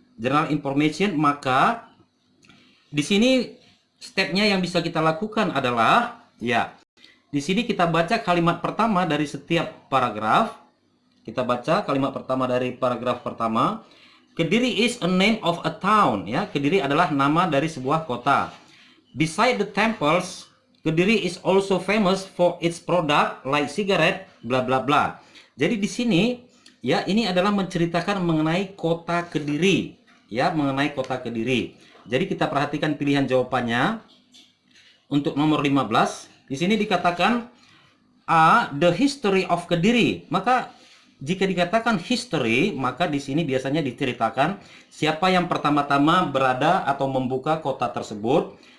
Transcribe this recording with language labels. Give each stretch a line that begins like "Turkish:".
Indonesian: General information, maka di sini stepnya yang bisa kita lakukan adalah ya, di sini kita baca kalimat pertama dari setiap paragraf. Kita baca kalimat pertama dari paragraf pertama.
English: Kediri is a name of a town,
Indonesian: ya. Kediri adalah nama dari sebuah kota.
English: Beside the temples, Kediri is also famous for its product like cigarette, bla bla bla.
Indonesian: Jadi di sini ya, ini adalah menceritakan mengenai kota Kediri, ya, mengenai kota Kediri. Jadi kita perhatikan pilihan jawabannya. Untuk nomor 15, di sini dikatakan A,
English: the history of Kediri.
Indonesian: Maka jika dikatakan history, maka di sini biasanya diceritakan siapa yang pertama-tama berada atau membuka kota tersebut.